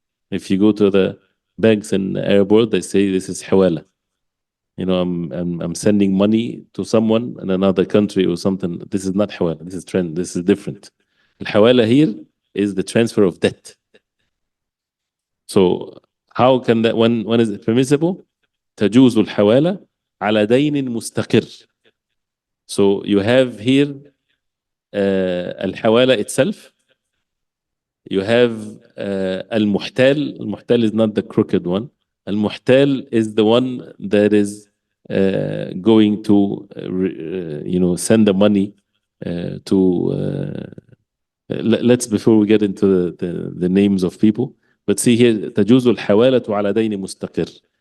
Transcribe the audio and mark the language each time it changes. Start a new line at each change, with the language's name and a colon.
English: If you go to the banks in the Arab world, they say this is hawala. You know, I'm sending money to someone in another country or something. This is not hawala. This is trend. This is different. Al-hawala here is the transfer of debt. So how can that, when is it permissible?
Arabic: تجوز الحوالة على دين مستقر.
English: So you have here الحوالة itself. You have المحتال. المحتال is not the crooked one. المحتال is the one that is going to send the money to let's, before we get into the names of people, but see here
Arabic: تجوز الحوالة على دين مستقر.